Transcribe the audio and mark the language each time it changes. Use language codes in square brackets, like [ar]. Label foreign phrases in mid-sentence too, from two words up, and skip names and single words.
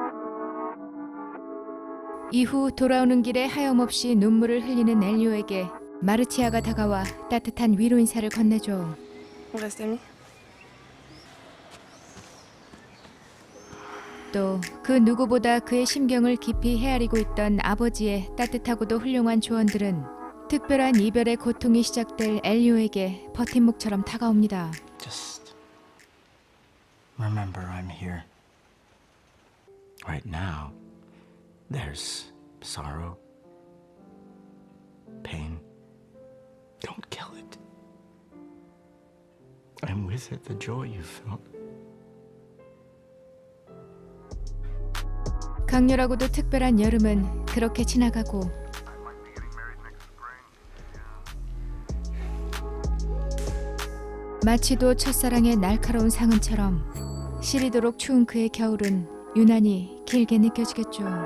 [ko] 이후 돌아오는 길에 하염없이 눈물을 흘리는 엘리오에게 마르치아가 다가와 따뜻한 위로 인사를 건네줘. [fr] On reste amis? [ko] 또 그 누구보다 그의 심경을 깊이 헤아리고 있던 아버지의 따뜻하고도 훌륭한 조언들은 특별한 이별의 고통이 시작될 엘리오에게 버팀목처럼 다가옵니다. [en] Just remember I'm here. Right now, there's sorrow, pain. Don't kill it. I'm with it, the joy you felt. [ko] 강렬하고도 특별한 여름은 그렇게 지나가고 마치도 첫사랑의 날카로운 상흔처럼 시리도록 추운 그의 겨울은 유난히 길게 느껴지겠죠.